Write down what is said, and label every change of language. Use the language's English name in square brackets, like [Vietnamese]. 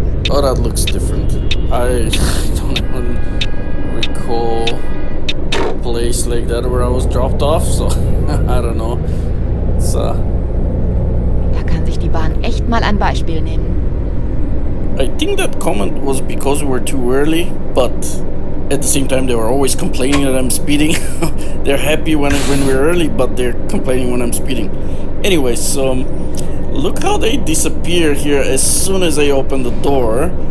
[English] Oh, that looks different. I don't even recall a place like that where I was dropped off, so I don't know. So. [German] Da kann sich die Bahn echt mal ein Beispiel nehmen. [English] I think that comment was because we were too early, but at the same time they were always complaining that I'm speeding. They're happy when we're early, but they're complaining when I'm speeding. Anyways, look how they disappear here as soon as I open the door.